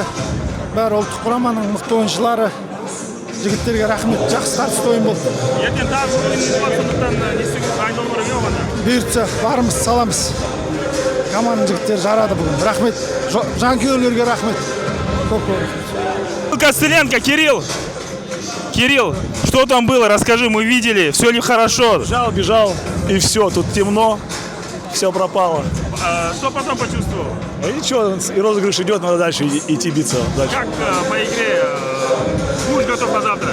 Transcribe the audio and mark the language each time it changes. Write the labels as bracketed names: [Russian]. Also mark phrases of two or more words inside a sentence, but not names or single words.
[Kazakh] Бәрі ұлттық құраманың мықты ойыншылары. Жігіттерге рахмет. Жақсы тартысты ойын болды. Ертең тағы ойын болады, сондықтан не істеуге дайындалу керек оған. Бұйыртса барымыз саламыз. Команданың жігіттері жарады бүгін. Рахмет. Жанкүйерлерге рахмет. Көп. [Russian] Костыленко, Кирилл. Кирилл, что там было? Расскажи, мы видели, все ли хорошо? Бежал, и все, тут темно, все пропало. Что потом почувствовал? А ничего, и розыгрыш идет, надо дальше идти биться. Дальше. Как по игре? Будешь готов на завтра?